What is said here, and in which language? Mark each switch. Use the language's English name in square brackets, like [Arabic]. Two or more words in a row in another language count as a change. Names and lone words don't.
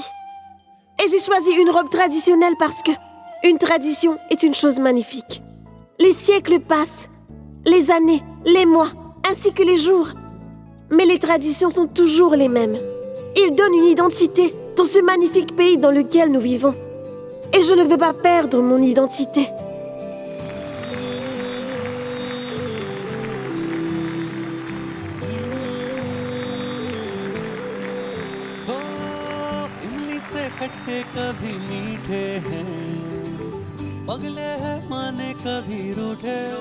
[French] Et j'ai choisi une robe traditionnelle parce que une tradition est une chose magnifique. Les siècles passent, les années, les mois, ainsi que les jours. Mais les traditions sont toujours les mêmes. Ils donnent une identité dans ce magnifique pays dans lequel nous vivons. Et je ne veux pas perdre mon identité. [Hindi] खट्टे कभी मीठे हैं, पगले हैं माने कभी रूठे,